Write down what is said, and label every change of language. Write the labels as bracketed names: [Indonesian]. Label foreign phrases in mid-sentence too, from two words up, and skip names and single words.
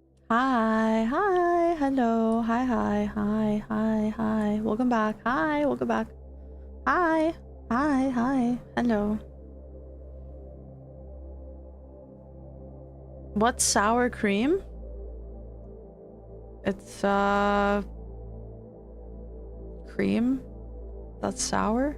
[English] Hi, hi, hello, hi, hi, hi, hi, hi. Welcome back. Hi, welcome back. Hi, hi, hi, hello. What's sour cream? It's cream that's sour.